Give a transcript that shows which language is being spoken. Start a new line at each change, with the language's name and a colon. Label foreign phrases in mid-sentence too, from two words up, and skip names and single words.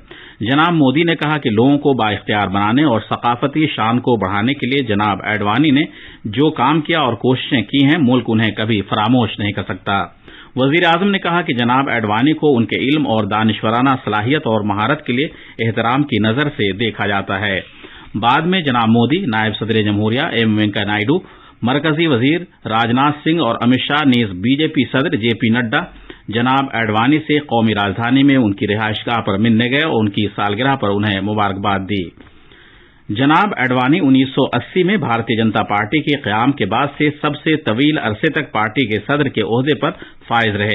Urdu: جناب مودی نے کہا کہ لوگوں کو بااختیار بنانے اور ثقافتی شان کو بڑھانے کے لیے جناب اڈوانی نے جو کام کیا اور کوششیں کی ہیں، ملک انہیں کبھی فراموش نہیں کر سکتا۔ وزیر اعظم نے کہا کہ جناب اڈوانی کو ان کے علم اور دانشورانہ صلاحیت اور مہارت کے لیے احترام کی نظر سے دیکھا جاتا ہے۔ بعد میں جناب مودی، نائب صدر جمہوریہ ایم وینکیا نائیڈو، مرکزی وزیر راجناتھ سنگھ اور امت شاہ نیز BJP صدر JP نڈا، جناب اڈوانی سے قومی راجدھانی میں ان کی رہائش گاہ پر ملنے گئے اور ان کی سالگرہ پر انہیں مبارکباد دی. جناب اڈوانی 1980 میں بھارتیہ جنتا پارٹی کے قیام کے بعد سے سب سے طویل عرصے تک پارٹی کے صدر کے عہدے پر فائز رہے.